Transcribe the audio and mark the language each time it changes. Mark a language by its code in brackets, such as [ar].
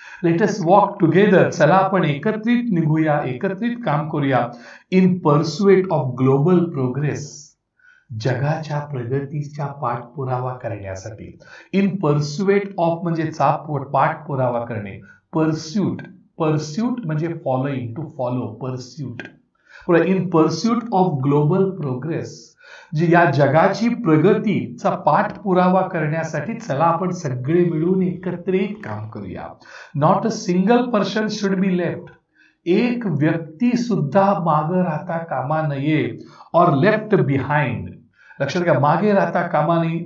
[en] Let's walk together. [mr] चला आपण एकत्रित निघूया, एकत्रित काम करूया. [en] In pursuit of global progress. [mr] जगाच्या प्रगतीचा पाठपुरावा करण्यासाठी. [en] in pursuit of [mr] म्हणजे पाठपुरावा करणे. [en] Pursuit म्हणजे following, to follow, pursuit. In pursuit of global progress. [mr] जी या जगाची प्रगतीचा पाठपुरावा करण्यासाठी चला आपण सगळे मिळून एकत्रित काम करूया. [en] Not a single person should be left. [mr] एक व्यक्ती सुद्धा मागे राहता कामा नये. [en] Or left behind. [mr] लक्षात घ्या, मागे राहता कामा नये.